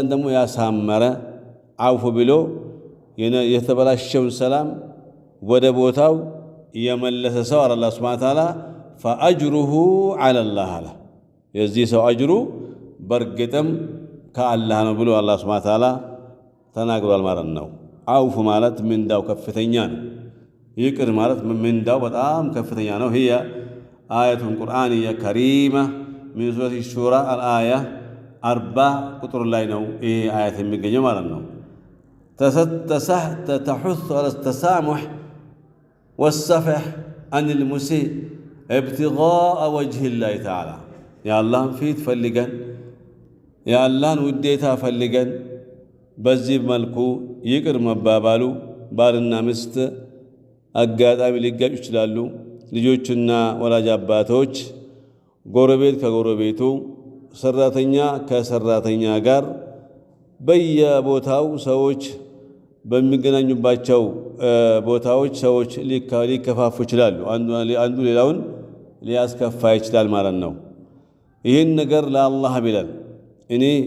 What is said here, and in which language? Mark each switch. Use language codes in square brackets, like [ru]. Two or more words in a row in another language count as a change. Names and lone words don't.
[am] ደግሞ ያሳመረ አውፉ ብሎ የተበላሸውን ሰላም ወደ ቦታው የመለሰ ሰው አለ አላህ [ar] سبحانه وتعالى فأجره على الله [am] አለ። የዚህ ሰው አጅሩ በርግጥም ከአላህ ነው ብሎ አላህ [ar] سبحانه وتعالى [am] ተናግሯል ማለት ነው። አውፉ ማለት ምንዳው ከፍተኛ ነው። ይቅር ማለት ምንዳው በጣም ከፍተኛ ነው። [ar] هي آية قرآنية كريمة من سورة الشورى الآية 40 [am] ቁጥር ላይ ነው ይሄ አያት የሚገኘው ማለት ነው። [ar] تحث على التسامح والصفح عن المسيء ابتغاء وجه الله تعالى يا الله ፊት [am] ፈልገን የአላህን ውዴታ ፈልገን በዚህ መልኩ ይቅር መባባሉ ባልና ሚስት አጋጣሚ ሊጋጩ ይችላሉ። ልጆችና ወላጅ አባቶች፣ ጎረቤት ከጎረቤቱ፣ ሰራተኛ ከሰራተኛ ጋር በየቦታው ሰዎች በሚገናኙባቸው ቦታዎች ሰዎች ሊከፋፉ ይችላሉ። አንዱ ሌላውን ሊያስከፋ ይችላል ማለት ነው። ይህን ነገር ለአላህ ብለን እኔ